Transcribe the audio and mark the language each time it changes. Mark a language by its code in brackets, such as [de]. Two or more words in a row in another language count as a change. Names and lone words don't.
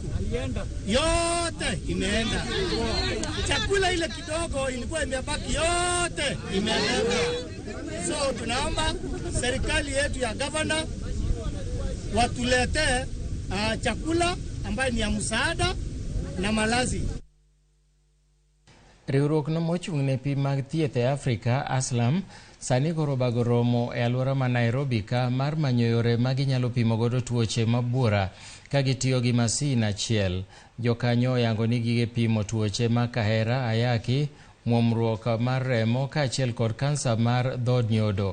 [sw] Yote imeenda. Chakula ile kidogo ilikuwa imebaki yote imeenda. So tunaomba serikali yetu ya governor watuletee chakula ambayo ni ya msaada na malazi. [luo] Riwruok no mochung' ne pi mag thieth e Afrika, Aslam, Sani koro bago romo e alwora ma Nairobi ka mar manyo yore ma ginyalo pimo godo tuoche mabuora ka gitiyo gi masin achiel. Jokanyo oyango ni gige pimo tuoche ma kahera, ayaki, muomruok mar remo kaachiel kod kansa mar dhod nyodo.